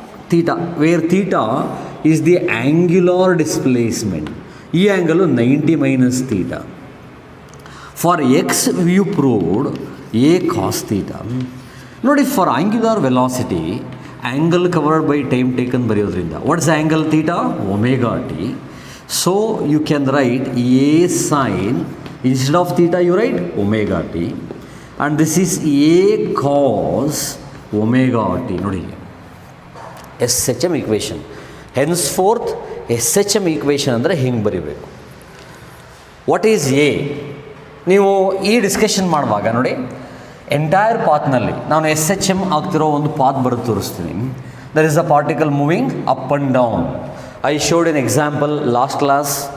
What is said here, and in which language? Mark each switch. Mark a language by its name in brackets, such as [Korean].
[English] Theta where theta is the angular displacement. [Kannada] ಈ angle [English] 90 minus theta. For x we've proved a cos theta. ನೋಡಿ, for angular velocity angle covered by time taken [Kannada] ಬರೆಯೋದ್ರಿಂದ [English] What's angle theta? Omega t. So you can write a sine, instead of theta you write omega t, and this is a cos omega t. ನೋಡಿ, SHM equation. henceforth SHM equation [Kannada] ಅಂದರೆ ಹಿಂಗೆ ಬರೀಬೇಕು. [English] What is a? [Kannada] ನೀವು ಈ discussion ಮಾಡುವಾಗ ನೋಡಿ, entire ಪಾತ್ನಲ್ಲಿ ನಾನು SHM ಆಗ್ತಿರೋ ಒಂದು ಪಾತ್ ಬರೋದು ತೋರಿಸ್ತೀನಿ. [English] There is a particle moving up and down. I showed an example last class.